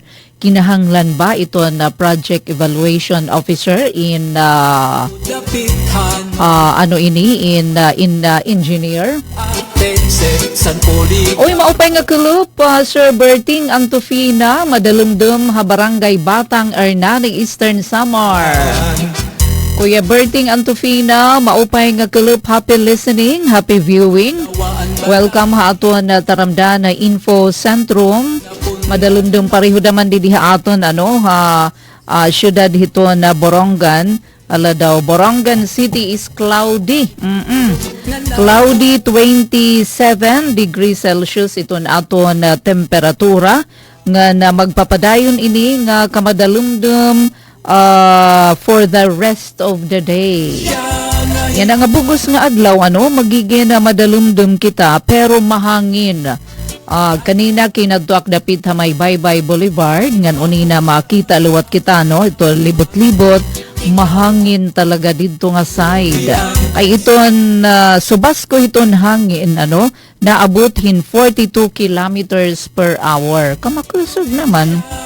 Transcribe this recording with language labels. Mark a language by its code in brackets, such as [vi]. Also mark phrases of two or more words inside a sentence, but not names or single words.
[war] Kinahanglan ba ito na [en] project evaluation officer [war] in engineer? Maupay nga kulup Sir Berting Antofina madalumdum Barangay Batang Ernani Eastern Samar. Kuya Berting Antofina maupay nga kulup, [en] happy listening, happy viewing. [war] Welcome aton na taramdan na Info Centrum. Madalumdum pareho daman diha aton syudad hito na Borongan. Ala daw, Borongan City [en] is cloudy. Cloudy 27 degrees Celsius [war] ito na aton temperatura nga na magpapadayon ini nga kamadalumdum [en] for the rest of the day. [war] Yan ang bugos nga adlaw magiging madalumdum kita pero mahangin. Kanina kinadtuak dapit may Baybay Boulevard ngan unina makita luwat kita ito libot-libot mahangin talaga dito nga side ay iton subas ko iton hangin naabot hin 42 [en] kilometers per hour [war] kamakusog naman.